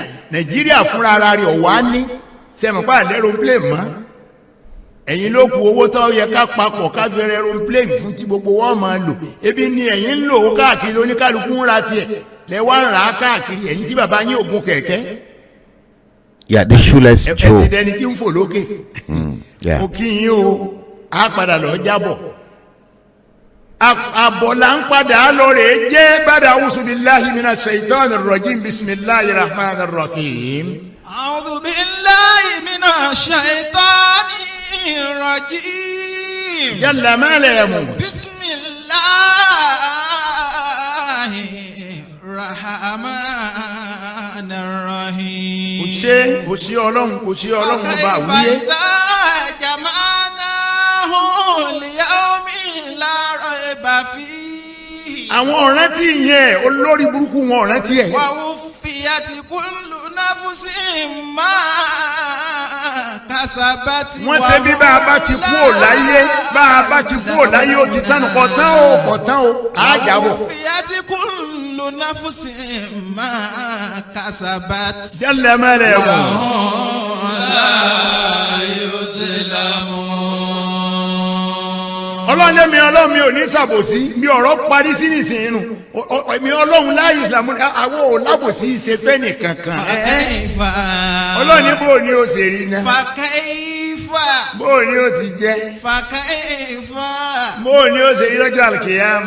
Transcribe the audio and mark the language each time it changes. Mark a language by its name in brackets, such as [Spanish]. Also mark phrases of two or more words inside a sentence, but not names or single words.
[Yoruba] Nàìjíríà fúnra ara rẹ̀ ọ̀wá ní sẹ́mọ̀pá aeroplane mọ́. Ẹ̀yin ló kù owó tó yẹ ká papọ̀ ká fi aeroplane fún tí gbogbo wọn máa lò. Ebi ni ẹ̀yin ń lò ó káàkiri oníkálukú ń ra tiẹ̀. Lẹ́wà ń rà á káàkiri ẹ̀yin tí bàbá yín ògùn kẹ̀kẹ́. [English] Yeah, the shoeless Joe. [Yoruba] Ẹ ti dẹni tí ń fò lókè. Mo kí yín o, á padà lọ jábọ̀. Àbọ̀là ń padà lọ rè é jẹ́ bàdà [Arabic] أعوذ بالله من الشيطان الرجيم بسم الله الرحمن الرحيم. أعوذ بالله من الشيطان الرجيم. جل من لا يموت. بسم الله الرحمن الرحيم. [Yoruba] Kò sí ọlọ́run ọba àwúyé. Àwọn ọ̀rántí yẹn olórí burúkú wọn ọ̀rántí ẹ̀. [Arabic] ووفيت كل نفس ما كسبت [Yoruba] wọ́n ṣe bí bá a bá ti kú ò láyé bá a bá ti kú ò láyé ó ti tán kọ̀tán o àjàbọ̀. [Arabic] ووفيت كل نفس ما كسبت jẹ́lẹ̀ mẹ́rẹ̀ wọ̀. لا يظلمون. [Yoruba] ọlọ́run mi ò ní ṣàbòsí mi ọ̀rọ̀ parí sí nìsín inú mi ọlọ́run láàyè ìsìlámù àwọn ò lábòsí ṣe fẹ́ nìkankan. ọlọ́run ní bó ni ó ṣe rí náà. [Arabic] Fakaifa. [Yoruba] bó ni ó ti jẹ́. [Arabic] Fakaifa. [Yoruba] bó ni ó ṣe rí lọ́jọ́ àlùkìyámà.